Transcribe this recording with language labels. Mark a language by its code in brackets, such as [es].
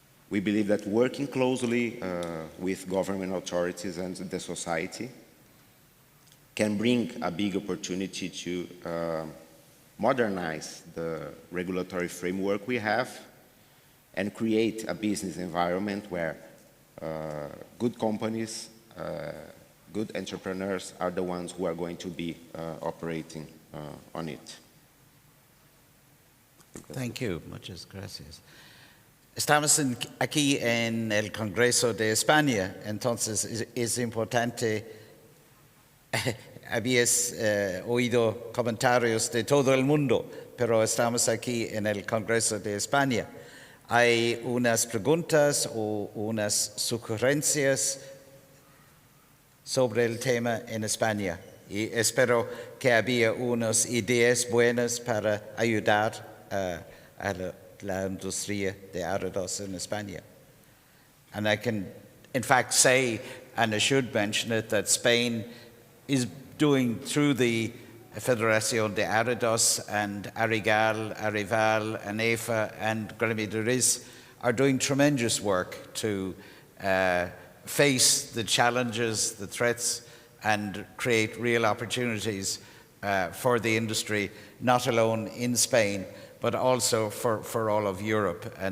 [en] We believe that working closely with government authorities and the society can bring a big opportunity to modernize the regulatory framework we have and create a business environment where good companies, good entrepreneurs are the ones who are going to be operating on it. Thank you. [es] Muchas gracias. Estamos aquí en el Congreso de España, entonces es importante. Habías oído comentarios de todo el mundo, pero estamos aquí en el Congreso de España. Hay unas preguntas o unas sugerencias sobre el tema en España y espero que había unas ideas buenas para ayudar a la industria de Áridos en España. [en] And I can, in fact, say, and I should mention it, that Spain is doing through the Federación de Áridos and Arrigal, Arrival, ANEFA, and Gremi de Riz are doing tremendous work to face the challenges, the threats, and create real opportunities for the industry, not alone in Spain, but also for all of Europe.